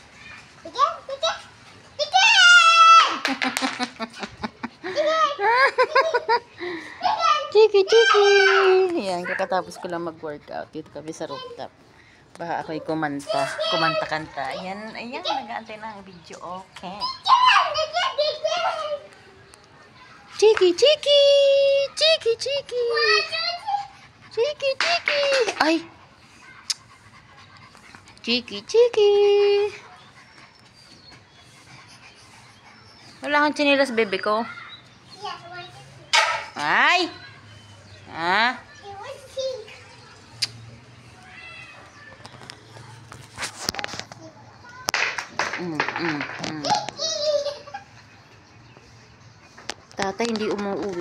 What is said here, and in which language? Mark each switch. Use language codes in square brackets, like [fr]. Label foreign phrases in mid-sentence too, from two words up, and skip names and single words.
[tl] Chiki, Chiki! Yan, kakatapos ko lang mag-workout. Dito kami sa rooftop. Baka ako'y kumanta-kanta. Ayan, nag-aantay na ang video. Okay. Chiki, Chiki! Chiki, Chiki! Chiki, Chiki! Ay! Chiki, Chiki! Wala kang chinilas, bebe ko? Ay! Ha? Tata hindi umuwi.